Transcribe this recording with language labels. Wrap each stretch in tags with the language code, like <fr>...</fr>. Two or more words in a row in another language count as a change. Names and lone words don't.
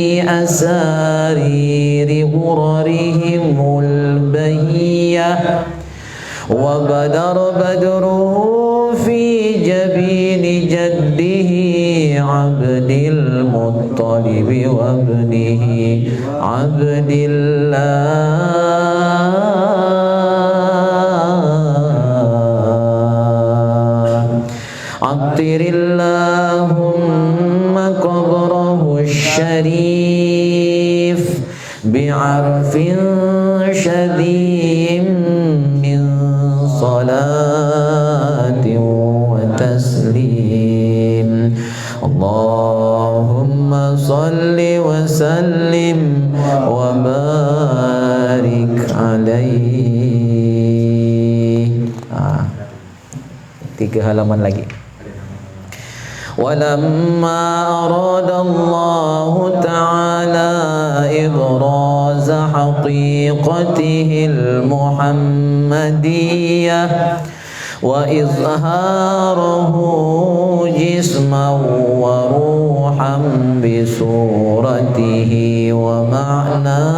<ar>أسرار غررهم البهية وبدر بدره في جبين جده عبد المطلب وابنه عبد الله. عطر اللهم قبره الشريف بعرف شذي من صلاة وتسليم. اللهم صل وسلم وبارك عليه.</ar> <id>3 halaman lagi.</id> <ar>ولما أراد الله تعالى إبراز حقيقته المحمدية وإظهاره جسما وروحا بصورته ومعنى</ar>